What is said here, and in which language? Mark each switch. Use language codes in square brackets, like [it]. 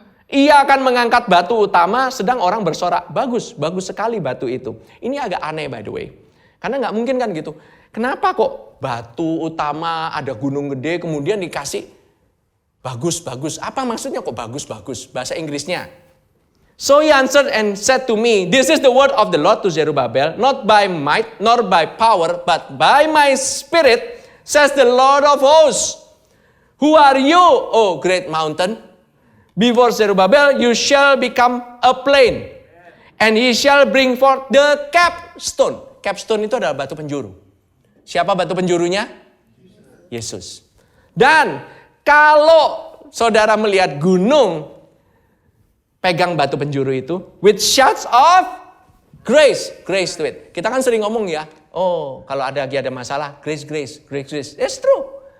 [id] Ia akan mengangkat batu utama, sedang orang bersorak, bagus sekali batu itu. Ini agak aneh [en] by the way. [id] Karena nggak mungkin kan gitu. Kenapa kok batu utama, ada gunung gede, kemudian dikasih bagus. Apa maksudnya kok bagus? Bahasa Inggrisnya. [en] So he answered and said to me, this is the word of the Lord to Zerubbabel, not by might nor by power, but by my spirit, says the Lord of hosts. Who are you, O great mountain? Before Zerubbabel you shall become a plain, and he shall bring forth the capstone. [id] Capstone itu adalah batu penjuru. Siapa batu penjurunya? Yesus. Dan kalau saudara melihat gunung pegang batu penjuru itu, [en] with shouts of grace to it. [id] Kita kan sering ngomong ya, oh kalau ada masalah, grace. [en] It's true.